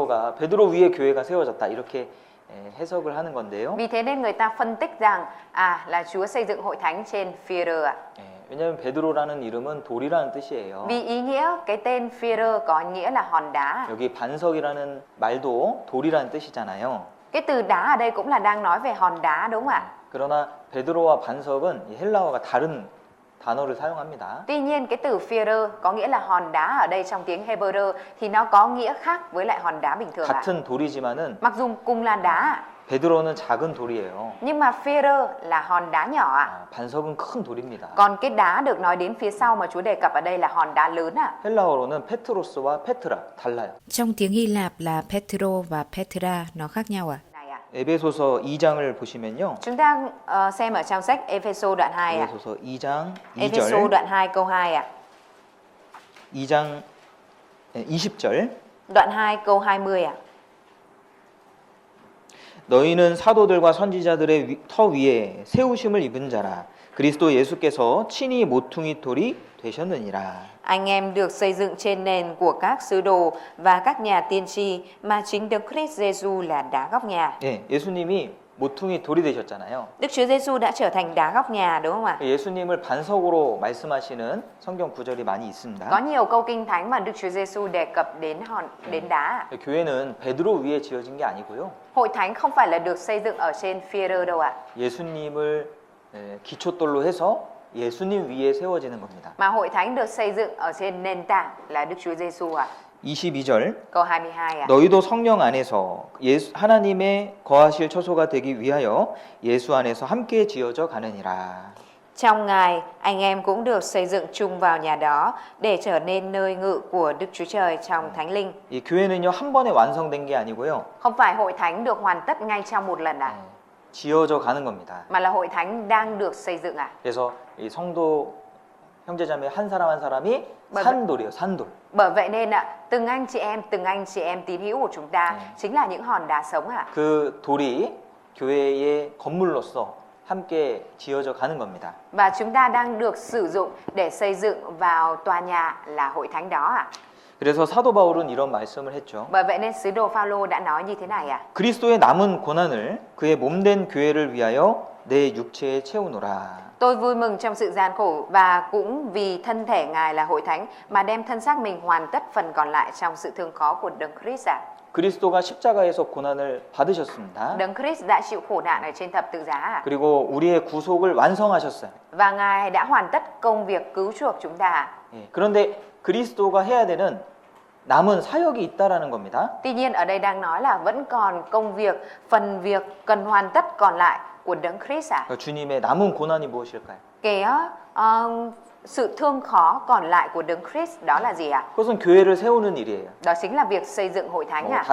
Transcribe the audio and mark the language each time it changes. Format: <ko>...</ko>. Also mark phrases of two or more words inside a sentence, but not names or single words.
<ko>그래서 베드로 위에 교회가 세워졌다. 이렇게 해석을 하는 건데요.</ko> <vi>Vì thế nên người ta phân tích rằng là Chúa xây dựng hội thánh trên Phi-e-rơ ạ.</vi> <ko>왜냐하면 베드로라는 이름은 돌이라는 뜻이에요.</ko> <vi>Vì ý nghĩa cái tên Phi-e-rơ có nghĩa là hòn đá.</vi> <ko>여기 반석이라는 말도 돌이라는 뜻이잖아요.</ko> <vi>Cái từ đá ở đây cũng là đang nói về hòn đá đúng không ạ?</vi> <ko>그러나 베드로와 반석은 이 헬라어가 다른 단어를 사용합니다.</ko> <vi>Tuy nhiên cái từ Phi-e-rơ có nghĩa là hòn đá ở đây trong tiếng Hebrew thì nó có nghĩa khác với lại hòn đá bình thường ạ.</vi> <ko>같은 돌이지만은</ko> <vi>Mặc dù cùng là đá</vi> <ko>베드로는 작은 돌이에요.</ko> <vi>nhưng mà Phi-e-rơ là hòn đá nhỏ ạ.</vi> <ko>반석은 큰 돌입니다.</ko> <vi>Còn cái đá được nói đến phía sau mà Chúa đề cập ở đây là hòn đá lớn ạ.</vi> <ko>헬라어로는 페트로스와 페트라 달라요.</ko> <vi>Trong tiếng Hy Lạp là Petro và Petra, nó khác nhau à? Này ạ.</vi> <ko>에베소서 2장을 보시면요.</ko> <vi>Chúng ta xem ở trong sách Ephesos đoạn 2 ạ.</vi> <ko>에베소서 2장</ko> <vi>Ephesos</vi> <ko>2절,</ko> <vi>đoạn 2 câu 2 ạ.</vi> <ko>2장 20절.</ko> <vi>Đoạn 2 câu 20 ạ.</vi> <ko>너희는 사도들과 선지자들의 터 위에 세우심을 입은 자라. 그리스도 예수께서 친히 모퉁이 돌이 되셨느니라.</ko> <vi>Anh em được xây dựng trên nền của các sứ đồ và các nhà tiên tri mà chính Đức Christ Giêsu là đá góc nhà.</vi> <ko>예, 예수님이 모퉁이 돌이 되셨잖아요.</ko> <vi>Đức Chúa Giêsu đã trở thành đá góc nhà đúng không ạ?</vi> <ko>예수님을 반석으로 말씀하시는 성경 구절이 많이</ko> <vi>Có</vi> <ko>있습니다.</ko> <vi>nhiều câu kinh thánh mà Đức Chúa Giêsu đề cập đến đá.</vi> <ko>교회는 베드로 위에 지어진 게 아니고요.</ko> <vi>Hội thánh không phải là được xây dựng ở trên Phi-e-rơ đâu ạ.</vi> <ko>예수님을 기초돌로 해서 예수님 위에 세워지는 겁니다.</ko> <vi>Mà hội thánh được xây dựng ở trên nền tảng là Đức Chúa Giêsu ạ.</vi> <ko>22절</ko> <vi>Câu 22 ạ.</vi> <ko>너희도 성령 안에서 하나님의 거하실 처소가 되기 위하여 예수 안에서 함께 지어져 가느니라.</ko> <vi>Trong Ngài, anh em cũng được xây dựng chung vào nhà đó để trở nên nơi ngự của Đức Chúa Trời trong Thánh Linh.</vi> <ko>이 교회는요 한 번에 완성된 게 아니고요.</ko> <vi>Không phải hội thánh được hoàn tất ngay trong một lần ạ,</vi> <ko>지어져 가는 겁니다.</ko> <vi>mà là hội thánh đang được xây dựng ạ.</vi> <ko>그래서 이 성도 형제자매 한 사람 한 사람이 산돌이에요. 산돌.</ko> <vi>Bởi vậy nên ạ, từng anh chị em tín hữu của chúng ta chính là những hòn đá sống ạ.</vi> <ko>그 돌이 교회의 건물로서 함께 지어져 가는 겁니다.</ko> <vi>Và chúng ta đang được sử dụng để xây dựng vào tòa nhà là hội thánh đó ạ.</vi> <ko>그래서 사도 바울은 이런 말씀을 했죠.</ko> <vi>Bởi vậy nên sứ đồ Phaolô đã nói như thế này ạ.</vi> <ko>그리스도의 남은 고난을 그의 몸된 교회를 위하여 내 육체에 채우노라.</ko> <vi>Tôi vui mừng trong sự gian khổ và cũng vì thân thể Ngài là hội thánh mà đem thân xác mình hoàn tất phần còn lại trong sự thương khó của Đấng Christ ạ.</vi> <ko>그리스도가 십자가에서 고난을 받으셨습니다.</ko> <vi>Đấng Christ đã chịu khổ nạn ở trên thập tự giá ạ.</vi> <ko>그리고 우리의 구속을 완성하셨어요.</ko> <vi>Và Ngài đã hoàn tất công việc cứu chuộc chúng ta ạ.</vi> <ko>그런데 그리스도가 해야 되는 남은 사역이 있다라는 겁니다.</ko> <vi>Tuy nhiên ở đây đang nói là vẫn còn công việc, phần việc cần hoàn tất còn lại của Đấng Christ ạ.</vi> <ko>주님의 남은 고난이 무엇일까요?</ko> <vi>Cái sự thương khó còn lại của Đấng Christ đó là gì ạ?</vi> <ko>그것은 교회를 세우는 일이에요.</ko> <vi>Đó chính là việc xây dựng hội thánh ạ.</vi>